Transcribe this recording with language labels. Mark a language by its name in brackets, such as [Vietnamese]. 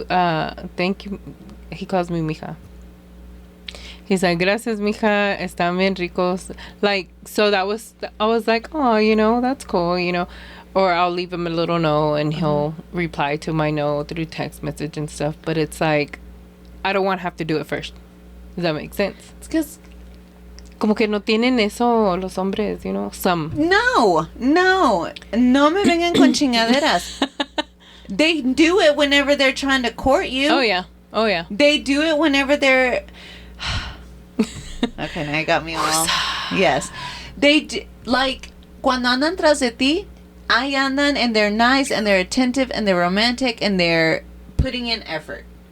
[English] He calls me mija. He's like, [Spanish] gracias, mija. Están bien ricos. [English] Like, so I was like, oh, you know, that's cool, you know. Or I'll leave him a little note and he'll reply to my note through text message and stuff. But it's like, I don't want to have to do it first. Does that make sense? It's because [Spanish] como que no tienen eso los hombres, [English] you know, some. [Spanish] No me vengan con chingaderas. [English] They do it whenever they're trying to court you. Oh, yeah. They do it whenever they're... Okay, now you got me all... Yes. Like, [Spanish] cuando andan tras de ti, ahí andan [English] and they're nice and they're attentive and they're romantic and they're putting in effort.